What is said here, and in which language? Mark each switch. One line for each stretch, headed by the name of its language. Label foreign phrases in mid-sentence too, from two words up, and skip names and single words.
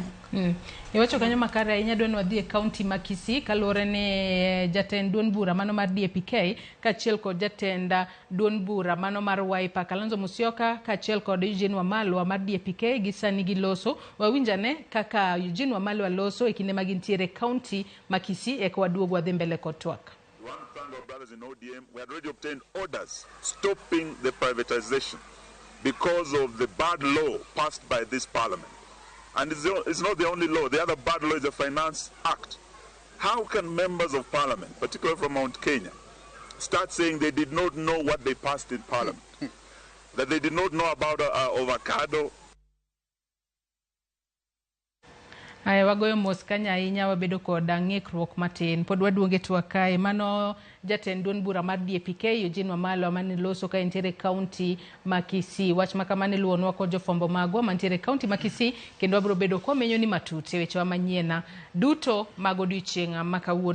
Luo (Kenya and Tanzania): Iwacho kanyo makare ahinya dwe no dhi e kaunti ma Kisii kaluwore ne jatend duond bura mano mar DAPK kaachiel kod jatend duond bura mano mar Wiper Kalonzo Musyoka kaachiel kod Eugene Wamalwa mar DAPK gisani giloso wawinjane kaka Eugene Wamalwa loso e kinde magintiere kaunti ma Kisii e kwaduog wadhi mbele kod twak.
English: One thank our brothers in ODM, we had already obtained orders stopping the privatization because of the bad law passed by this parliament. And it's not the only law. The other bad law is the Finance Act. How can members of parliament, particularly from Mount Kenya, start saying they did not know what they passed in parliament? That they did not know about avocado?
Luo (Kenya and Tanzania): Aya wagoyo mos kanya ahinya wabedo kod ng'ikruok matin pod waduonge twak kae mano jatend duond bura mar DAPK Eugene Wamalwa mane loso ka entiere kaunti ma Kisii wach makamane luonwa kod jofombo magwa mantiere kaunti ma Kisii kendo wabiro bedo komenyo ni matut e weche manyiena duto mag odiochieng' ma kawuono.